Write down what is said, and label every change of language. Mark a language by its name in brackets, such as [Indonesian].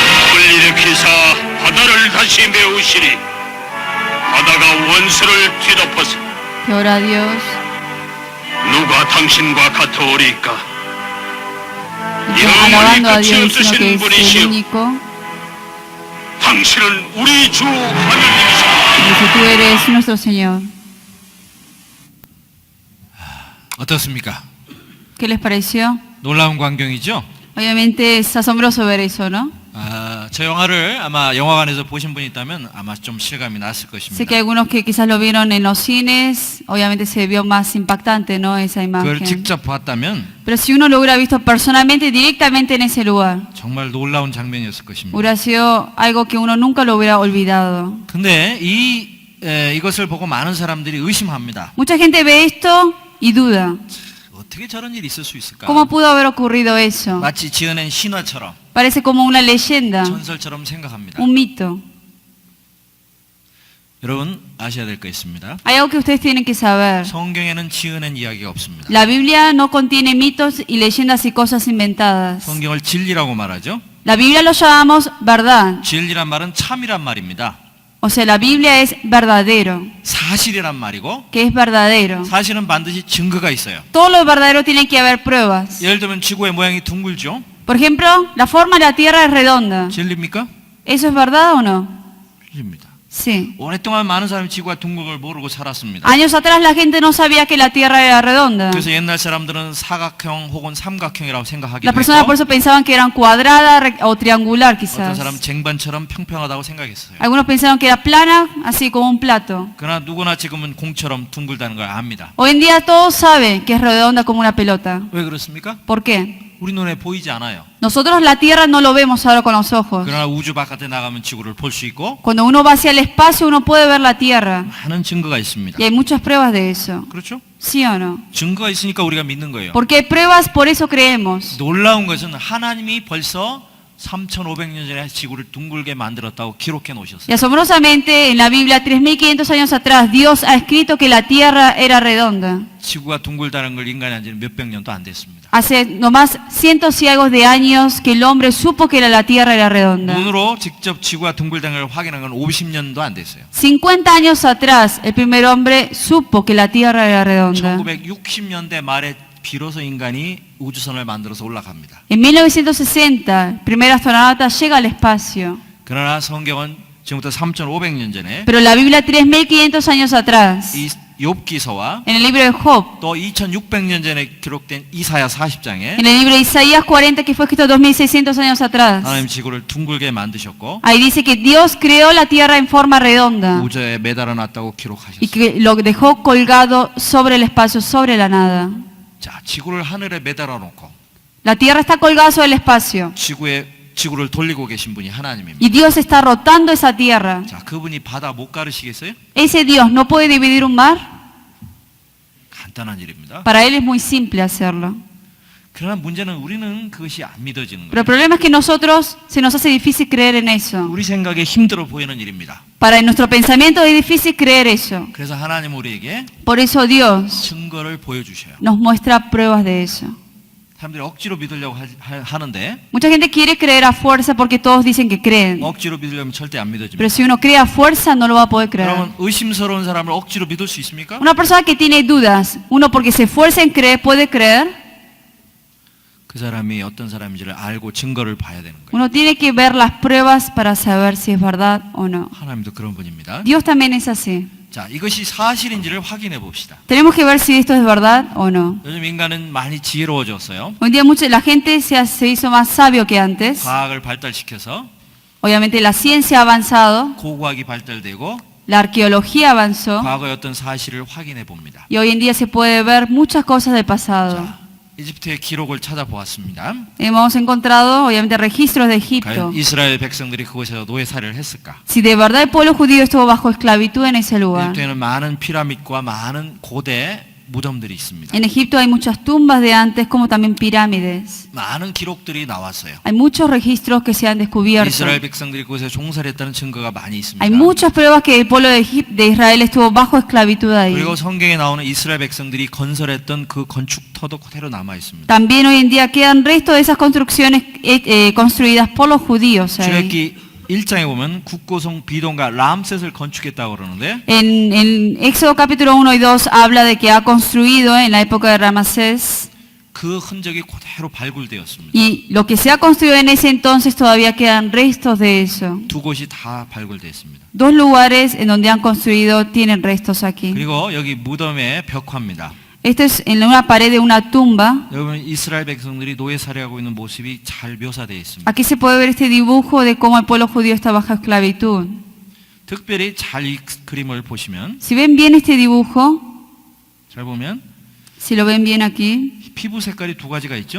[Korean] 불 일으키사 바다를 다시 메우시리. 바다가 원수를 뒤덮어서 [Spanish] Que ahora Dios [Korean] 누가 당신과 같으오리까? [Spanish] alabando a [Korean] 끝이 [Spanish] Dios diciendo que [Korean] 없으신 [Spanish] es el [Korean] 분이시오. [Spanish] único. [Korean] 당신은 우리 주 하느님이시오. [Spanish] Dice, tú eres nuestro Señor. [Korean] 어떻습니까? [Spanish] ¿Qué les pareció? [Korean] 놀라운 광경이죠? [Spanish] Obviamente es asombroso ver eso, ¿no? [Korean] 저 영화를 아마 영화관에서 보신 분이 있다면 아마 좀 실감이 났을 [Spanish] Sé que [Korean] 것입니다. [Spanish] algunos que quizás lo vieron en los cines, obviamente se vio más impactante, ¿no? Esa [Korean] 그걸 [Spanish] imagen. [Korean] 직접 봤다면 [Spanish] Pero si uno lo hubiera visto personalmente, directamente en ese lugar, [Korean] 정말 놀라운 장면이었을 것입니다. [Spanish] hubiera sido algo que uno nunca lo hubiera olvidado. [Korean] 근데 이것을 보고 많은 사람들이 의심합니다. [Spanish] Mucha gente ve esto y duda. [Korean] 어떻게 저런 일이 있을 수 있을까? [Spanish] ¿Cómo pudo haber ocurrido eso? [Korean] 마치 지어낸 신화처럼 [Spanish] Parece como una leyenda, [Korean] 전설처럼 생각합니다. [Spanish] un mito. [Korean] 여러분 아셔야 될 거 있습니다. [Spanish] Hay algo que ustedes tienen que saber. [Korean] 성경에는 지어낸 이야기가 없습니다. [Spanish] La Biblia no contiene mitos y leyendas y cosas inventadas. [Korean] 성경을 진리라고 말하죠. [Spanish] La Biblia lo llamamos verdad. [Korean] 진리란 말은 참이란 말입니다. [Spanish] O sea, la Biblia es verdadero, [Korean] 사실이란 말이고 [Spanish] que es verdadero. [Korean] 사실은 반드시 증거가 있어요. [Spanish] Todo lo verdadero tiene que haber pruebas. [Korean] 예를 들면 지구의 모양이 둥글죠. [Spanish] Por ejemplo, la forma de la Tierra es redonda. [Korean] 진리입니까? [Spanish] ¿Eso es verdad o no? [Korean] 진리입니다. [Spanish] Sí. [Korean] 오랫동안 많은 사람이 지구가 둥근 걸 모르고 살았습니다. [Spanish] Años atrás la gente no sabía que la Tierra era redonda. [Korean] 그래서 옛날 사람들은 사각형 혹은 삼각형이라고 생각하기도 [Spanish] Las personas por eso pensaban que eran cuadrada o triangular [Korean] 어떤 [Spanish] quizás. [Korean] 사람은 쟁반처럼 평평하다고 생각했어요. [Spanish] Algunos pensaron que era plana, así como un plato. [Korean] 그러나 누구나 지금은 공처럼 둥글다는 걸 압니다. [Spanish] Hoy en día todos saben que es redonda como una pelota. [Korean] 왜 그렇습니까? [Spanish] ¿Por qué? [Korean] 우리 눈에 보이지 않아요. [Spanish] Nosotros la Tierra no lo vemos ahora con los ojos. [Korean] 그러나 우주 바깥에 나가면 지구를 볼 수 있고 [Spanish] Cuando uno va hacia el espacio uno puede ver la Tierra. [Korean] 많은 증거가 있습니다. [Spanish] Y hay muchas pruebas de eso. [Korean] 그렇죠? [Spanish] ¿Sí o no? [Korean] 증거가 있으니까 우리가 믿는 거예요. [Spanish] Porque hay pruebas, por eso creemos. [Korean] 놀라운 것은 하나님이 벌써 3,500년 전에 지구를 둥글게 만들었다고 기록해 [Spanish] Y [Korean] 놓으셨어요. [Spanish] asombrosamente en la Biblia 3500 años atrás Dios ha escrito que la Tierra era redonda. [Korean] 지구가 둥글다는 걸 인간이 한 지는 몇백 년도 안 됐습니다. [Spanish] Hace nomás cientos y algo de años que el hombre supo que la Tierra era redonda. [Korean] 눈으로 직접 지구가 둥글다는 걸 확인한 건 50년도 안 됐어요. [Spanish] 50 años atrás el primer hombre supo que la Tierra era redonda. [Korean] 1960년대 말에 비로소 인간이 우주선을 만들어서 올라갑니다. [Spanish] En 1960 el primer astronauta llega al espacio. [Korean] 그러나 성경은 지금부터 3,500년 전에 [Spanish] Pero la Biblia 3500 años atrás [Korean] 이 욥기서와 [Spanish] en el libro de Job, [Korean] 또 2,600년 전에 기록된 이사야 40장에 [Spanish] en el libro de Isaías 40 que fue escrito 2600 años atrás. [Korean] 하나님 지구를 둥글게 만드셨고 [Spanish] Ahí dice que Dios creó la tierra en forma redonda [Korean] 우주에 매달아 놨다고 [Spanish] y [Korean] 기록하셨어요. [Spanish] que lo dejó colgado sobre el espacio, sobre la nada. [Korean] 자, 지구를 하늘에 매달아 놓고 [Spanish] La tierra está colgada sobre el espacio [Korean] 지구를 돌리고 계신 분이 하나님입니다. [Spanish] y Dios está rotando esa tierra. [Korean] 자, 그분이 바다 못 가르시겠어요? [Spanish] ¿Ese Dios no puede dividir un mar? [Korean] 간단한 일입니다. [Spanish] Para Él es muy simple hacerlo. [Korean] 그러나 문제는 우리는 그것이 안 믿어지는 [Spanish] Pero el problema es que nosotros se nos hace difícil creer en eso. [Korean] 우리 생각에 힘들어 보이는 일입니다. [Spanish] Para nuestro pensamiento es difícil creer eso. [Korean] 그래서 하나님 우리에게 [Spanish] Por eso Dios [Korean] 증거를 보여주셔요. [Spanish] nos muestra pruebas de eso. [Korean] 사람들이 억지로 믿으려고 하는데 [Spanish] Mucha gente quiere creer a fuerza porque todos dicen que creen. [Korean] 억지로 믿으려면 절대 안 믿어집니다. [Spanish] Pero si uno cree a fuerza no lo va a poder creer. [Korean] 여러분 의심스러운 사람을 억지로 믿을 수 있습니까? [Spanish] Una persona que tiene dudas, uno porque se esfuerza en creer, ¿puede creer? [Korean] 그 사람이 어떤 사람인지를 알고 증거를 봐야 되는 거예요. [Spanish] Uno tiene que ver las pruebas para saber si es verdad o no. [Korean] 하나님도 그런 분입니다. [Spanish] Dios también es así. [Korean] 자, 이것이 사실인지를 확인해 봅시다. [Spanish] Tenemos que ver si esto es verdad o no. [Korean] 요즘 인간은 많이 지혜로워졌어요. [Spanish] Hoy en día la gente se hizo más sabio que antes. [Korean] 과학을 발달시켜서 [Spanish] Obviamente la ciencia ha avanzado, [Korean] 고고학이 발달되고 [Spanish] la arqueología avanzó [Korean] 과거의 어떤 사실을 확인해 봅니다. [Spanish] y hoy en día se puede ver muchas cosas del pasado. [Korean] 자, 이집트의 기록을 찾아보았습니다. [Spanish] Hemos encontrado obviamente registros de Egipto. [Korean] 과연 이스라엘 백성들이 그곳에서 노예살이를 했을까? [Spanish] Si de verdad el pueblo judío estuvo bajo esclavitud en ese lugar. [Korean] 이집트에는 많은 피라밋과 많은 고대 무덤들이 있습니다. [Spanish] En Egipto hay muchas tumbas de antes como también pirámides. [Korean] 많은 기록들이 나왔어요. [Spanish] Hay muchos registros que se han descubierto. [Korean] 이스라엘 백성들이 그곳에 종살이 했다는 증거가 많이 있습니다. [Spanish] Hay muchas pruebas que el pueblo de Israel estuvo bajo esclavitud ahí. [Korean] 그리고 성경에 나오는 이스라엘 백성들이 건설했던 그 건축터도 그대로 남아 있습니다. [Spanish] También hoy en día quedan restos de esas construcciones construidas por los judíos ahí. [Korean] 출애굽기 1장에 보면 국고성 비동가 람셋을 건축했다고 그러는데 [Spanish] En Éxodo capítulo 1 y 2 habla de que ha construido en la época de Ramasés, [Korean] 그 흔적이 그대로 발굴되었습니다. [Spanish] y lo que se ha construido en ese entonces todavía quedan restos de eso. [Korean] 두 곳이 다 발굴됐습니다. [Spanish] Dos lugares en donde han construido tienen restos aquí. [Korean] 그리고 여기 무덤의 벽화입니다. [Spanish] Esto es en una pared de una tumba. [Korean] 여러분 이스라엘 백성들이 노예 살해하고 있는 모습이 잘 묘사되어 있습니다. [Spanish] Aquí se puede ver este dibujo de cómo el pueblo judío está bajo esclavitud. [Korean] 특별히 잘 이 그림을 보시면 [Spanish] Si ven bien este dibujo, [Korean] 잘 보면 [Spanish] si lo ven bien aquí, [Korean] 피부 색깔이 두 가지가 있죠.